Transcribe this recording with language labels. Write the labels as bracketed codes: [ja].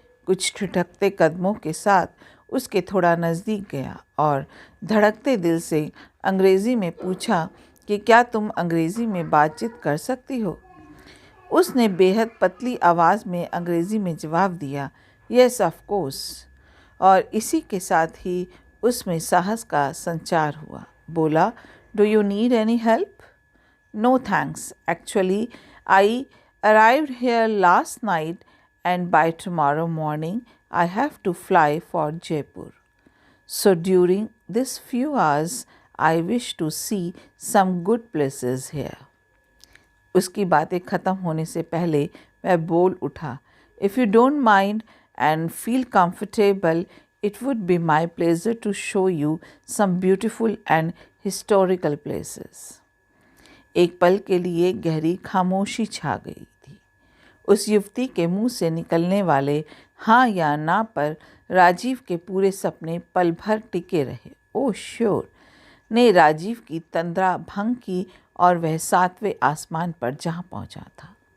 [hi] कुछ ठिठकते कदमों के साथ उसके थोड़ा नज़दीक गया और धड़कते दिल से अंग्रेज़ी में पूछा कि क्या तुम अंग्रेज़ी में बातचीत कर सकती हो। उसने बेहद पतली आवाज़ में अंग्रेज़ी में जवाब दिया, [en] Yes of course. [hi] और इसी के साथ ही उसमें साहस का संचार हुआ। [en] बोला, do you need any help? No thanks. Actually, I arrived here last night and by tomorrow morning I have to fly for Jaipur. So during this few hours I wish to see some good places here. [hi] उसकी बातें ख़त्म होने से पहले वह बोल उठा, [en] If you don't mind and feel comfortable, it would be my pleasure to show you some beautiful and historical places. [hi] एक पल के लिए गहरी खामोशी छा गई थी। उस युवती के मुंह से निकलने वाले हाँ या ना पर राजीव के पूरे सपने पल भर टिके रहे। [en] oh sure [hi] ने राजीव की तंद्रा भंग की और वह 7वें आसमान पर जहाँ पहुँचा था।